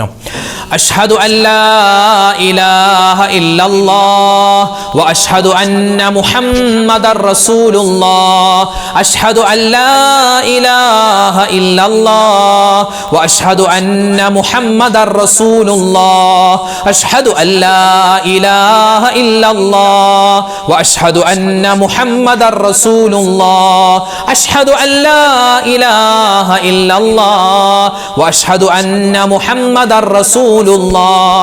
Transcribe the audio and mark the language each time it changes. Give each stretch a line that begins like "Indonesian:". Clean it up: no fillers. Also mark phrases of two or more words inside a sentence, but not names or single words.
Arabic: أشهد ألا إله إلا الله وأشهد أن محمدا رسول الله. أشهد ألا إله إلا الله وأشهد أن محمدا رسول الله. أشهد أن لا إله إلا الله وأشهد أن محمد رسول الله. أشهد أن لا إله إلا الله وأشهد أن محمد رسول الله.